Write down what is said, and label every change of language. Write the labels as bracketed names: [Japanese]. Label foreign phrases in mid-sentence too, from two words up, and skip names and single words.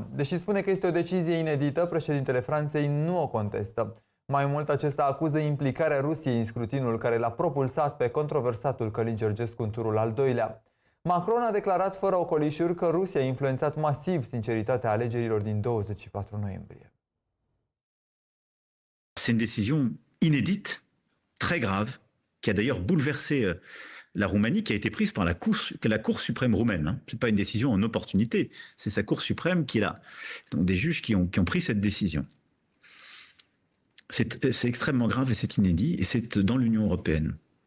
[Romanian] Deși spune că este o decizie inedită, președintele Franței nu o contestă. Mai mult, acesta acuză implicarea Rusiei în scrutinul care l-a propulsat pe controversatul Călin Georgescu în turul al doilea. Macron a declarat fără ocolișuri că Rusia a influențat masiv sinceritatea alegerilor din 24 noiembrie. [French] C'est une décision inédite, très grave, qui a d'ailleurs bouleversé la Roumanie, qui a été prise par la Cour suprême roumaine. Ce n'est pas une décision en opportunité, c'est sa Cour suprême qui est là. Donc des juges qui ont pris cette décision. C'est extrêmement grave et c'est inédit, et c'est dans l'Union européenne.